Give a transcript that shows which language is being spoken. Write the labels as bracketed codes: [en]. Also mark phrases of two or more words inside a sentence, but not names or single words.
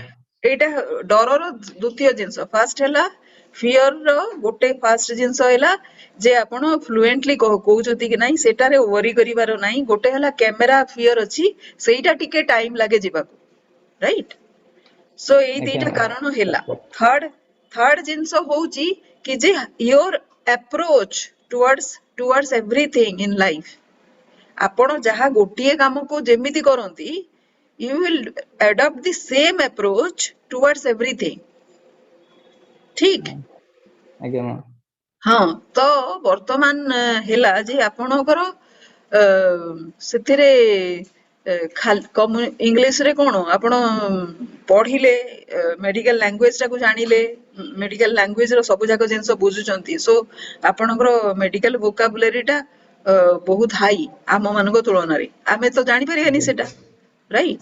[or] ଏଇଟା ଡରର ଦ୍ୱିତୀୟ ଜିନିଷ ଫାଷ୍ଟ ହେଲା ଫିୟର ର ଗୋଟେ ଫାଷ୍ଟ ଜିନିଷ ହେଲା ଯେ ଆପଣ ଫ୍ଲୁଏଣ୍ଟଲି କହୁଛନ୍ତି କି ନାହିଁ ସେଟାରେ ୱରି କରିବାର ନାହିଁ ଗୋଟେ ହେଲା [en] camera fear [or] ଅଛି ସେଇଟା ଟିକେ ଟାଇମ ଲାଗେ ଯିବାକୁ [en] right so [or] ଏଇ ଆଜ୍ଞା ଦିଟା ମ୍ୟାମ୍ କାରଣ ହେଲା ଥାର୍ଡ ଜିନିଷ ହଉଛି କି ଯେ [en] your approach towards everything in life [or] ଆପଣ ଯାହା ଗୋଟିଏ କାମକୁ ଯେମିତି କରନ୍ତି [en] you will adopt the same approach towards everything [or] ठीक ଆଜ୍ଞା ମ୍ୟାମ୍ ହଁ ତ ବର୍ତ୍ତମାନ ହେଲା ଯେ ଆପଣଙ୍କର ସେଥିରେ ଇଂଲିଶରେ କଣ ଆପଣ ପଢିଲେ [en] medical language [or] ଟାକୁ ଜାଣିଲେ [en] medical language [or] ର ସବୁ ଯାକ ଜିନିଷ ବୁଝୁଛନ୍ତି ସୋ ଆପଣଙ୍କର [en] medical vocabulary [or] ଟା ବହୁତ ହାଇ ଆମ ମାନଙ୍କ ତୁଳନାରେ ଆମେ ତ ଜାଣିପାରିବାନି ସେଟା ରାଇଟ୍